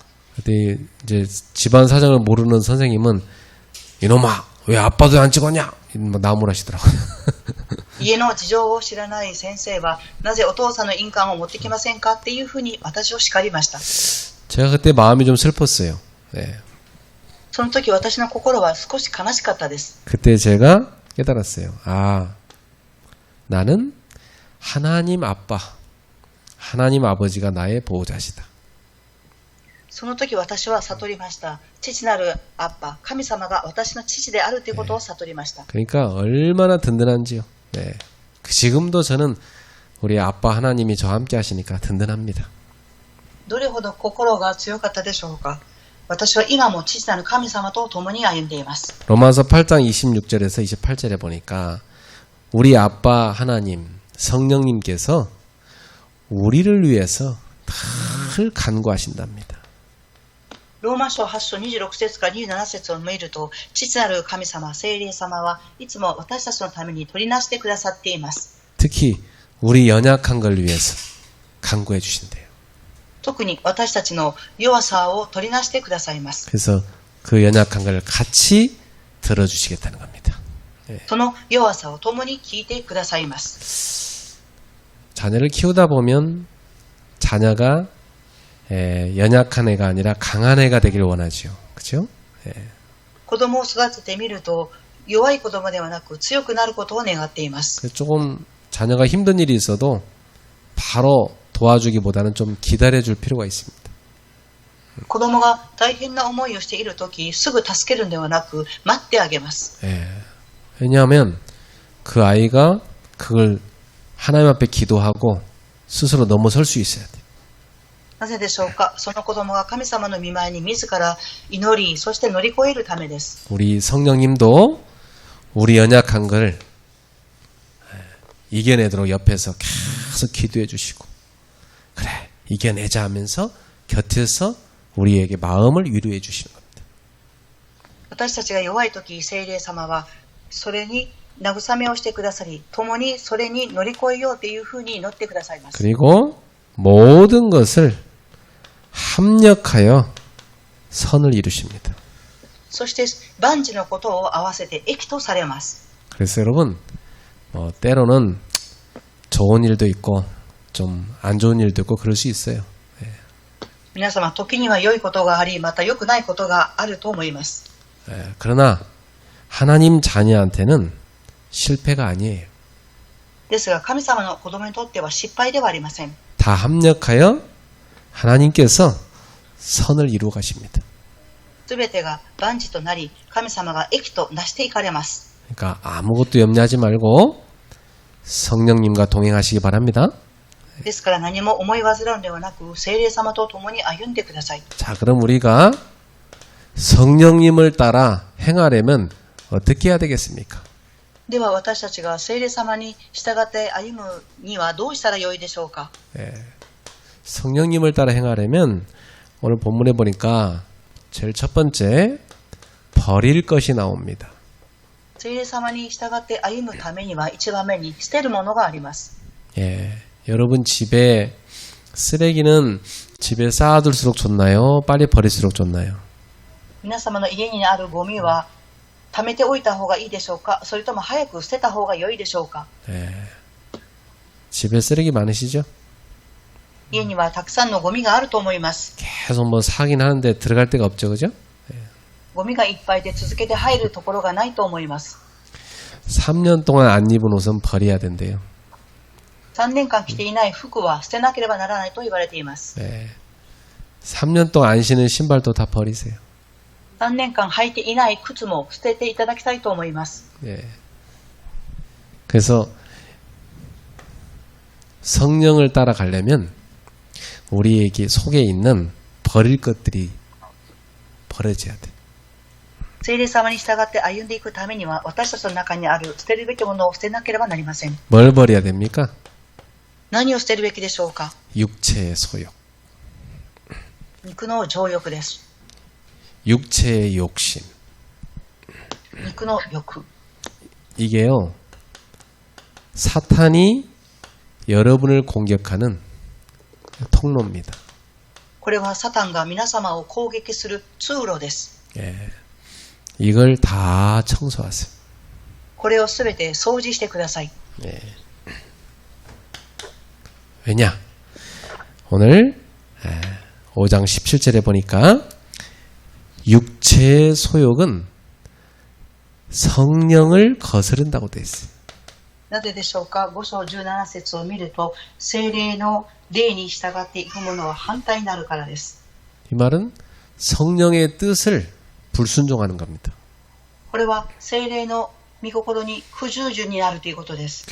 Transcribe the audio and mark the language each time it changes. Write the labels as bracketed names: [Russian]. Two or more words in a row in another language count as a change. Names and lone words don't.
[Korean] 그때 이제 집안 사정을 모르는 선생님은 이놈아 왜 아빠도 안 찍었냐? 나무라시더라고요. [Japanese] 家の事情を知らない先生はなぜお父さんの印鑑を持ってきませんかっていうふうに私を叱りました。 [Korean] 제가 그때 마음이 좀 슬펐어요. 네. [Japanese] その時私の心は少し悲しかったです。 [Korean] 그때 제가 깨달았어요. 아, 나는 하나님 아빠, 하나님 아버지가 나의 보호자시다. [Japanese] その時私は悟りました。父なるアッパ、神様が私の父であるということを悟りました。 [Korean] 그러니까 얼마나 든든한지요. 네. 지금도 저는 우리 아빠 하나님이 저와 함께 하시니까 든든합니다. [Japanese] どれほど心が強かったでしょうか。私は今も父なる神様と共に歩んでいます。 [Korean] 로마서 8장 26절에서 28절에 보니까 우리 아빠 하나님, 성령님께서 우리를 위해서 늘 간구하신답니다. [Japanese] ローマ書8章26節から27節を見ると、父なる神様、聖霊様はいつも私たちのために取りなしてくださっています。 [Korean] 특히 우리 연약한 걸 위해서 간구해 주신대요. [Japanese] 特に私たちの弱さを取りなしてくださいます。 [Korean] 그래서 그 연약한 걸 같이 들어주시겠다는 겁니다. [Japanese] その弱さを共に聞いてくださいます。 [Korean] 자녀를 키우다 보면 자녀가 연약한 애가 아니라 강한 애가 되길 원하죠. 그렇죠? [Japanese] 子供を育ててみると、弱い子供ではなく強くなることを願っています。 [Korean] 조금 자녀가 힘든 일이 있어도 바로 도와주기보다는 좀 기다려줄 필요가 있습니다. [Japanese] 子供が大変な思いをしているとき、すぐ助けるんではなく、待ってあげます。 [Korean] 왜냐하면 그 아이가 그걸 하나님 앞에 기도하고 스스로 넘어설 수 있어야 돼요. [Japanese] なぜでしょうか。その子供が神様の御前に自ら祈り、そして乗り越えるためです。 [Korean] 우리 성령님도 우리 연약한 걸 이겨내도록 옆에서 계속 기도해 주시고 그래 이겨내자 하면서 곁에서 우리에게 마음을 위로해 주시는 겁니다. [Japanese] 私たちが弱いとき、聖霊様はそれに慰めをしてくださり、共にそれに乗り越えようというふうに祈ってくださいます。 [Korean] 그리고 모든 것을 합력하여 선을 이루십니다. [Japanese] そして万事のことを合わせて益とされます。 [Korean] 그래서 여러분 때로는 좋은 일도 있고 좀 안 좋은 일도 있고 그럴 수 있어요. [Japanese] 皆様、時には良いことがあり、また良くないことがあると思います。 [Korean] 그러나 하나님 자녀한테는 실패가 아니에요. [Japanese] ですが、神様の子供にとっては失敗ではありません。 [Korean] 다 합력하여 하나님께서 선을 이루어 가십니다. [Japanese] すべてが万事となり、神様が益となしていかれます。 [Korean] 그러니까 아무것도 염려하지 말고 성령님과 동행하시기 바랍니다. [Japanese] ですから何も思い煩うのではなく、聖霊様と共に歩んでください。 [Korean] 자, 그럼 우리가 성령님을 따라 행하려면 어떻게 해야 되겠습니까? [Japanese] では私たちが聖霊様に従って歩むにはどうしたらよいでしょうか。 [Korean] 성령님을 따라 행하려면 오늘 본문에 보니까 제일 첫 번째 버릴 것이 나옵니다. [Japanese] 聖霊様に従って歩むためには一番目に捨てるものがあります。 [Korean] 여러분 집에 쓰레기는 집에 쌓아둘수록 좋나요? 빨리 버릴수록 좋나요? [Japanese] 皆様の家にあるゴミは貯めておいた方がいいでしょうか、それとも早く捨てた方が良いでしょうか。 [Korean] 집에 쓰레기 많으시죠? [Japanese] 家にはたくさんのゴミがあると思います。 [Korean] 계속 뭐 사긴 하는데 들어갈 데가 없죠, 그죠? [Japanese] ゴミがいっぱいで続けて入るところがないと思います。 [Korean] 3년 동안 안 입은 옷은 버려야 된대요. [Japanese] 3 年間着ていない服は捨てなければならないと言われています。 [Korean] 3년 동안 안 신은 신발도 다 버리세요. [Japanese] 3 年間履いていない靴も捨てていただきたいと思います。 [Korean] 그래서 성령을 따라가려면 우리에게 속에 있는 버릴 것들이 버려져야 돼. [Japanese] 聖霊様に従って歩んでいくためには、私たちの中にある捨てるべきものを捨てなければなりません。 [Korean] 뭘 버려야 됩니까? [Japanese] 何を捨てるべきでしょうか。 [Korean] 육체의 소욕, [Japanese] 肉の情欲です。 [Korean] 육체의 욕심. [Japanese] 肉の欲。 [Korean] 이게요, 사탄이 여러분을 공격하는 통로입니다. [Japanese] これはサタンが皆様を攻撃する通路です。 [Korean] 이걸 다 청소하세요. [Japanese] これをすべて掃除してください。 [Korean] 왜냐? 오늘 5장 17절에 보니까 육체의 소욕은 성령을 거스른다고 되어 있어요. [Japanese] なぜでしょうか。5章17節を見ると、聖霊の霊に従っていくものは反対になるからです。 [Korean] 이 말은 성령의 뜻을 불순종하는 겁니다. [Japanese] これは聖霊の御心に不従順になるということです。